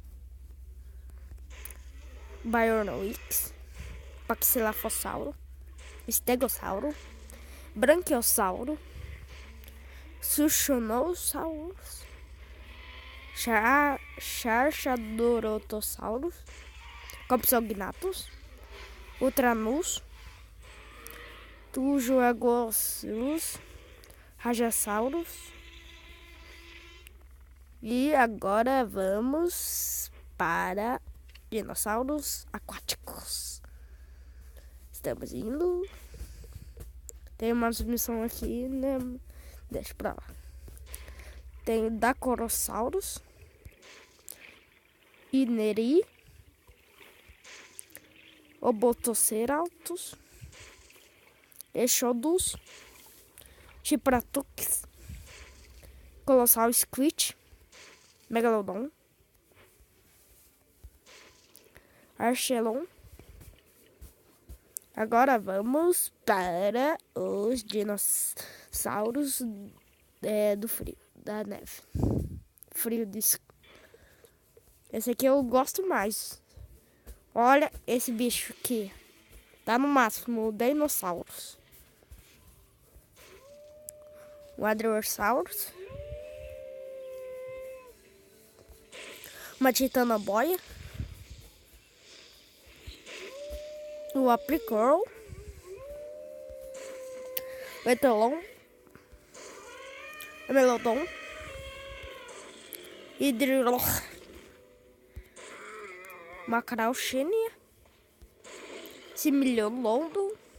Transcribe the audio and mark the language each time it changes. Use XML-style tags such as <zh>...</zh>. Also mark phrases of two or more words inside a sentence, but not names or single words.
<pt>Biornoix, Paxilafossauro, Stegossauro, Branquiossauro, Suchonosaurus, Charchadorotossaurus, Compsognathus, Ultranus, Tujoagosaurus, Rajasaurus. E agora vamos para dinossauros aquáticos. Estamos indo. Tem uma missão aqui, né? Deixa pra lá. Tem Dacorosaurus, Ineri, Obotoceratops, Exodus, Chipratox, Colossal Squid, Megalodon, Archelon. Agora vamos para os dinossauros do frio, da neve. Frio de... Esse aqui eu gosto mais. Olha esse bicho aqui. Tá no máximo dinossauros. O Hadrosaurus. Uma titanoboia. O Apricurl, o Etolon, o Melodon, Hidrilor, Macrauchenia, Similiolondo,</pt>